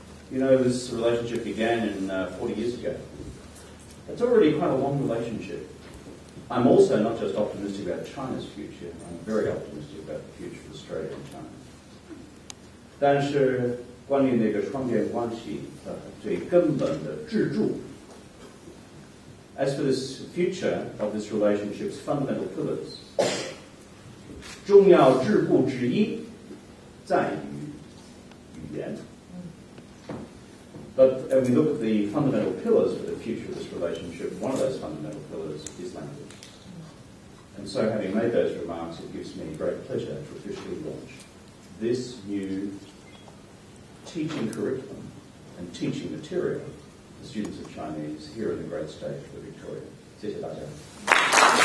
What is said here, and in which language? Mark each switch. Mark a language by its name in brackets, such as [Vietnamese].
[English] You know, this relationship began in 40 years ago. It's already quite a long relationship. I'm also not just optimistic about China's future, I'm very optimistic about the future of Australia and China. [Chinese] 但是关于那个双边关系的最根本的支柱 [English] as for this future of this relationship's fundamental pillars, [Chinese] 重要支柱之一在于语言。 [English] But when we look at the fundamental pillars for the future of this relationship, one of those fundamental pillars is language. And so having made those remarks, it gives me great pleasure to officially launch this new teaching curriculum and teaching material for students of Chinese here in the great state of Victoria. [Chinese] 谢谢大家。